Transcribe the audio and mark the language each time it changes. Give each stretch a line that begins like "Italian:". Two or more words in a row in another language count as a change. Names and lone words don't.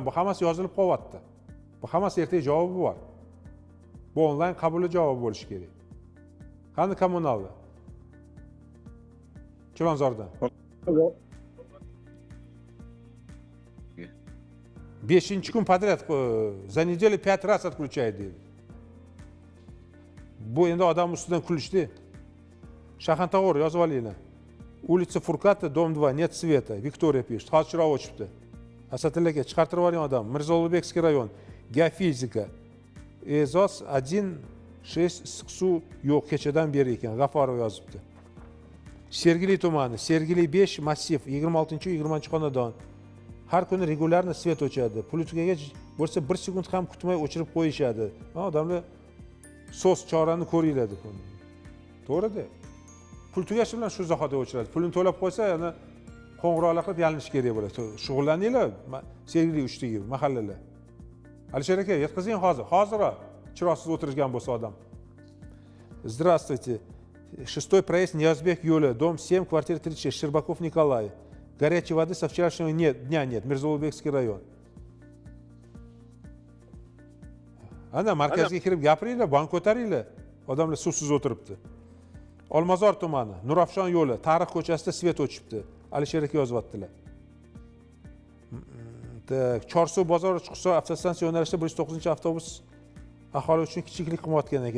Uzbek: Bu hammasi yozilib qolyapti. Bu hammasi ertaga javobi bor. Bu onlayn qabuli javobi bo'lishi kerak. Qani kommunalda? Chilonzordan.
Russian: 5-kun подряд за неделю 5 раз отключает dedi.
Uzbek: Bu endi odam ustidan kulishdi. Shaxantag'or yozib olinglar.
Russian: Улица Фурката, дом 2, нет света. Виктория пишет.
Uzbek: Hozir chiroq o'chibdi. Asatilla aka chiqartirib yuboring odam. Mirzo-Ulug'bekskiy rayon. Geofizika. E'zoz 1-6 issiq suv yo'q kechadan beri ekan. G'aforov yozibdi. Sergeli tumani, Sergeli 5 massiv 26-20 har kuni
Russian: регулярно свет
Uzbek: o'chadi. Pul tugaga bo'lsa 1 sekund ham kutmay o'chirib qo'yishadi. Odamlar so'z chorani ko'ringlar deb. To'g'ri-da. Pul tugashi bilan shu zahoda o'chiradi. Pulini to'lab qo'ysa, yana qo'ng'iroqlar qilib yalinish kerak bo'ladi. Shug'ullaninglar, Sergeli 3dagi mahallalar. Alisher aka, yetkazing hozir. Hoziroq chiroqsiz o'tirgan bo'lsa odam.
Russian: Здравствуйте. 6-й проезд Ниязбек Юля, дом 7, квартира 36, Щербаков Николай. Горячей воды со вчерашнего дня нет, Мирзо-Улугбекский район.
Uzbek: Ana markazga kirib gapiringlar, bank ko'taringlar. Odamlar suvsiz o'tiribdi. Olmazor tumani, Nurafshon yo'li, Tarix ko'chasida svet o'chibdi. Alisher aka yozyaptilar. Chorsu bozori chiqsa avtostansiya yo'nalishida 109-avtobus aholi uchun kichiklik qilmayotgan ekan.